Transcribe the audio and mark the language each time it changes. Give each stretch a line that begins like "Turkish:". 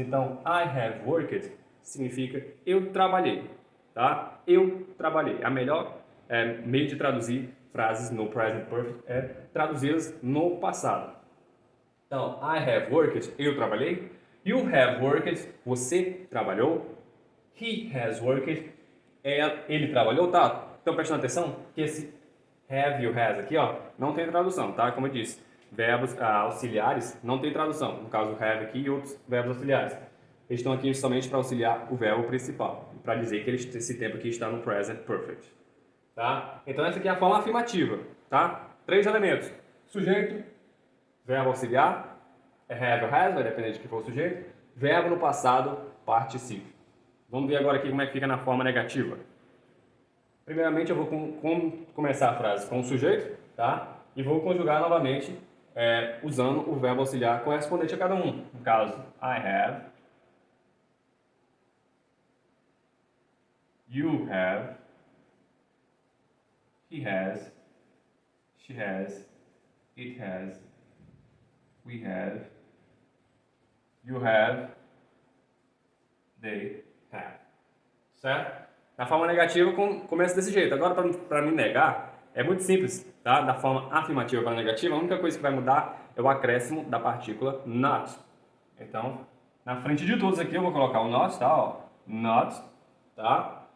Portuguese: Então,
English: I have worked
Portuguese: significa eu trabalhei, tá? Eu trabalhei. A melhor meio de traduzir frases no present perfect é traduzi-las no passado. Então,
English: I have worked,
Portuguese: eu trabalhei.
English: You have worked,
Portuguese: você trabalhou.
English: He has worked,
Portuguese: ele trabalhou, tá? Então, prestando atenção que esse have e o has aqui, ó, não tem tradução, tá? Como eu disse, verbos auxiliares não tem tradução. No caso, have aqui e outros verbos auxiliares. Eles estão aqui somente para auxiliar o verbo principal, para dizer que esse tempo aqui está no present perfect. Tá? Então, essa aqui é a forma afirmativa, tá? 3 elementos: sujeito, verbo auxiliar, é have ou has, vai depender de que for o sujeito. Verbo no passado particípio. Vamos ver agora aqui como é que fica na forma negativa. Primeiramente eu vou começar a frase com o sujeito, tá? E vou conjugar novamente usando o verbo auxiliar correspondente a cada um. No caso,
English: I have, you have, he has, she has, it has, we have, you have, they have.
Portuguese: Certo? Na forma negativa, começa desse jeito. Agora, para me negar, é muito simples, tá? Da forma afirmativa para negativa, a única coisa que vai mudar é o acréscimo da partícula not. Então, na frente de todos aqui, eu vou colocar o not, tá? Ó, not, tá?